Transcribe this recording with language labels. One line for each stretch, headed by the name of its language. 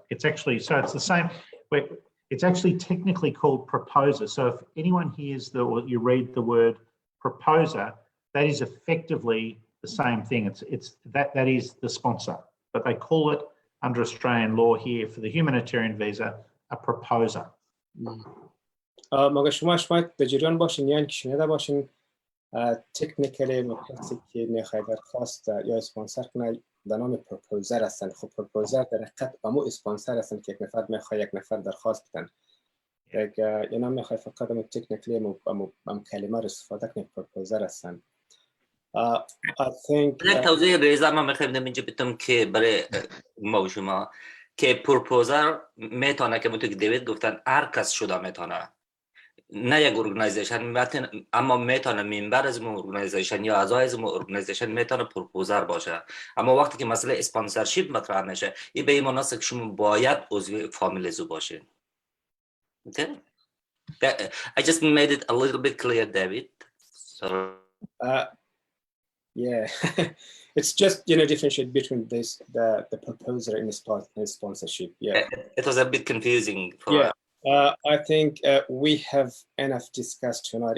English: It's actually, so it's the same, it's actually technically called proposer. So if anyone hears or you read the word proposer, that is effectively the same thing. It's that is the sponsor, but they call it under Australian law here for the humanitarian visa a proposer.
Persian: مگه شما در جریان باشین یا اینکه شنیده باشین تکنیکلی کسی که میخواد درخواست یا اسپانسر کنه به نام پروپوزر هستن. خب پروپوزر در حقیقت امو اسپانسر هستن که یک نفر میخواد یک نفر درخواست بدن. اینا میخواد فقط امو تکنیکلی ام کلمه رو استفاده کنه، پروپوزر هستن.
English: I think
Persian: توضیح ریزه من میخوایم اینجا بتونم که برای ما و شما که پروپوزر میتونه که منطقه دیوید گفتن هر کس شده میتونه، نه یک ارگانیزیشن، اما میتونه ممبر از اون ارگانیزیشن یا اعضای از اون ارگانیزیشن میتونه پروپوزر باشه. اما وقتی که مسئله اسپانسرشیپ مطرح میشه، این به این معنی است که شما باید عضو فامیل زو باشین.
English: Okay? I just made it a little bit clear, David. So yeah, it's just differentiate between the proposer and sponsorship. Yeah, it was a bit confusing. Yeah, I think we have enough discussed tonight.